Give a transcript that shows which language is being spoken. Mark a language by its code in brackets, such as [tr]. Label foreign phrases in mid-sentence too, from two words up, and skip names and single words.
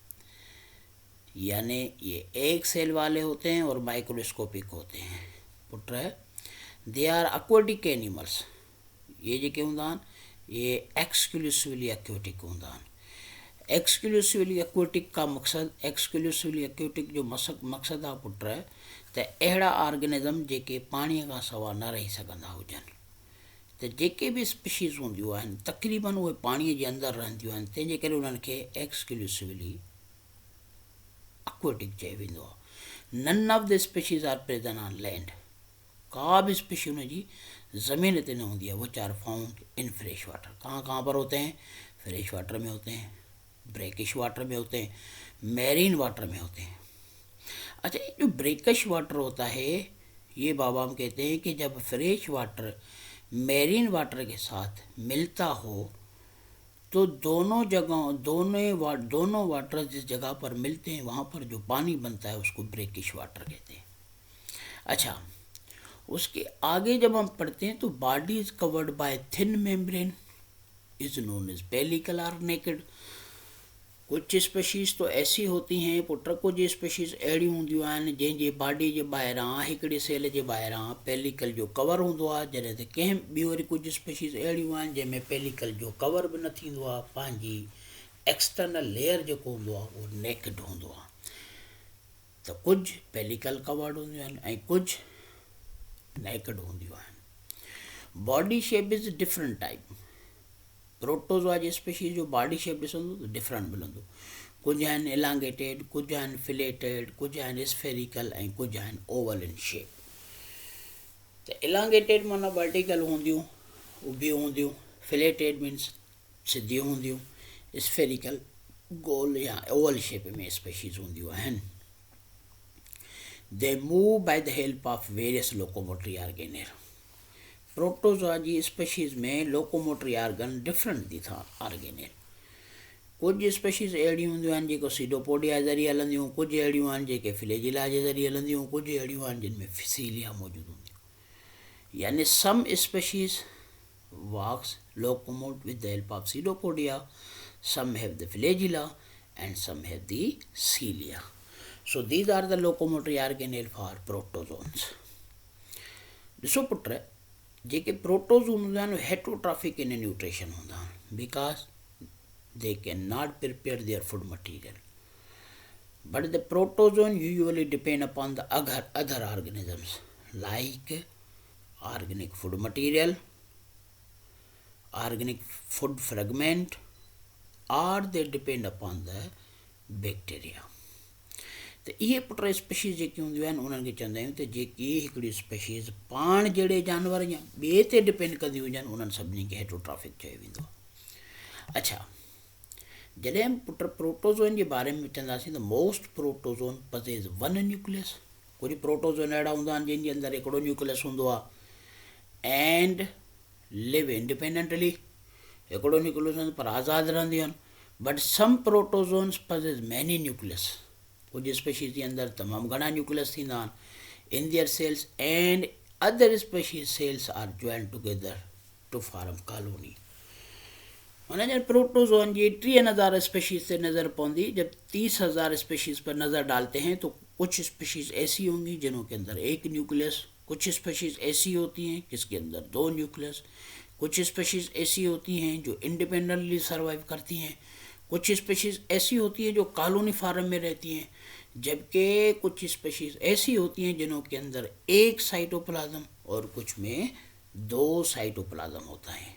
[ur] یعنی یہ ایک سیل والے ہوتے ہیں اور مائیکروسکوپک ہوتے ہیں. [en] पुत्र they are aquatic animals. [sd] ये जो क्यों दान ये [en] exclusively aquatic [sd] होंदान. [en] exclusively aquatic [sd] का मकसद, [en] exclusively aquatic [sd] जो मकसद आहे पुत्र त अहिड़ा ऑर्गेनिज्म जेके पाणीअ खां सवाइ न रही सघंदा हुजनि. त जेके बि स्पीशीज़ हूंदियूं आहिनि तक़रीबन उहे पाणीअ जे अंदरि रहंदियूं आहिनि. तंहिंजे करे उन्हनि खे [en] exclusively aquatic [sd] चयो वेंदो आहे. [en] none of the species are present on land. [sd] का भी स्पीशी उनजी ज़मीन ते न हूंदी आहे. [en] which are found in fresh water. [ur] کہاں پر ہوتے ہیں? [en] fresh water [ur] میں ہوتے ہیں, [en] brackish water [ur] میں ہوتے ہیں, [en] marine water [ur] میں ہوتے ہیں. اچھا، یہ جو [en] brackish water [ur] ہوتا ہے یہ بابا ہم کہتے ہیں کہ جب [en] fresh water marine water [ur] کے ساتھ ملتا ہو تو دونوں جگہوں دونوں [en] water [ur] جس جگہ پر ملتے ہیں وہاں پر جو پانی بنتا ہے اس کو [en] brackish water [ur] کہتے ہیں. اچھا، اس کے آگے جب ہم پڑھتے ہیں تو [en] body is covered by thin membrane is known as pellicle or naked. [ur] کچھ اسپیشیز تو ایسی ہوتی ہیں پُٹ, [sd] कुछ स्पीशीज़ अहिड़ी हूंदियूं आहिनि जंहिंजे बॉडी जे ॿाहिरां हिकिड़े सेल जे ॿाहिरां पेलिकल जो कवर हूंदो आहे. जॾहिं त कंहिं ॿी वरी कुझु स्पीशीज़ अहिड़ियूं आहिनि जंहिंमें पेलिकल जो कवर बि न थींदो आहे. पंहिंजी एक्सटर्नल लेयर जेको हूंदो आहे उहो नेकेड हूंदो आहे. त कुझु पेलिकल कवर्ड हूंदियूं आहिनि ऐं कुझु नेकेड हूंदियूं आहिनि. [en] body shape is different type. [sd] प्रोटोजोआ जी स्पीशीज़ जो बॉडी शेप ॾिसंदो त डिफरेंट मिलंदो. कुझु आहिनि इलांगेटेड, कुझु आहिनि फिलेटेड, कुझु आहिनि स्फेरिकल ऐं कुझु आहिनि [en] oval in shape. [sd] त इलांगेटेड माना वर्टिकल हूंदियूं, उभियूं हूंदियूं. फिलेटेड मीन्स सिधियूं हूंदियूं. स्फेरिकल गोल या [en] oval shape [sd] में स्पीशीज़ हूंदियूं आहिनि. [en] they move by the help of various locomotory organelle. [sd] प्रोटोजोआ जी स्पीशीज़ में [en] locomotory organ different [sd] थी था ऑर्गेनेल। कुछ स्पीशीज़ अहिड़ियूं हूंदियूं आहिनि जेको सीडोपोडिया जे ज़रिए हलंदियूं, कुछ अहिड़ियूं आहिनि जेके फ्लैजिला जे ज़रिए हलंदियूं, कुछ अहिड़ियूं आहिनि जिन में फिसीलिया मौजूदु हूंदियूं। [en] यानी some species walks locomote with the help of pseudopodia, some have the flagella and some have the cilia. So these are the locomotory organelle for protozoans. [sd] ॾिसो पुट, जेके प्रोटोज़ोन हूंदा आहिनि [en] heterotrophic in nutrition [sd] हूंदा आहिनि [en] because they cannot prepare their food material. But the protozoan usually depend upon the other organisms like organic food material, organic food fragment, or they depend upon the bacteria. [sd] तो इहे पुट स्पीशीज़ जेकी हूंदियूं आहिनि उन्हनि खे चवंदा आहियूं त जेकी हिकिड़ी स्पीशीज़ पाण जहिड़े जानवर या ॿिए ते डिपेंड कंदियूं हुजनि उन्हनि सभिनी खे हेटरोट्रॉफिक चयो वेंदो आहे। अच्छा, जॾहिं पुट प्रोटोज़ोन जे बारे में चवंदासीं त [en] most protozoan possess one nucleus. [sd] कुझु प्रोटोज़ोन अहिड़ा हूंदा आहिनि जंहिंजे अंदरि हिकिड़ो न्यूक्लियस हूंदो आहे [en] and live independently, [sd] हिकिड़ो न्यूक्लियस हूंदो पर आज़ादु रहंदियूं आहिनि। [en] but some protozoans possess many nucleus. [sd] कुझु स्पीशीज़ जे अंदरि तमामु घणा न्यूक्लियस थींदा आहिनि [en] in their cells and other species cells are joined together to form colony. [sd] माना जब प्रोटोज़ोन जी 30,000 स्पीशीज़ से नज़र पौंदी, [ur] جب 30,000 اسپیشیز پر نظر ڈالتے ہیں تو کچھ اسپیشیز ایسی ہوں گی جنوں کے اندر ایک نیوکلیئس، کچھ اسپیشیز ایسی ہوتی ہیں جس کے اندر 2 نیوکلیئس، کچھ اسپیشیز ایسی ہوتی ہیں جو انڈیپینڈینٹلی سروائیو کرتی ہیں، کچھ اسپیشیز ایسی ہوتی ہیں جو کالونی فارم میں رہتی ہیں، جبکہ کچھ اسپیشیز ایسی ہوتی ہیں جنوں کے اندر ایک سائٹوپلازم اور کچھ میں 2 سائٹوپلازم ہوتا ہے.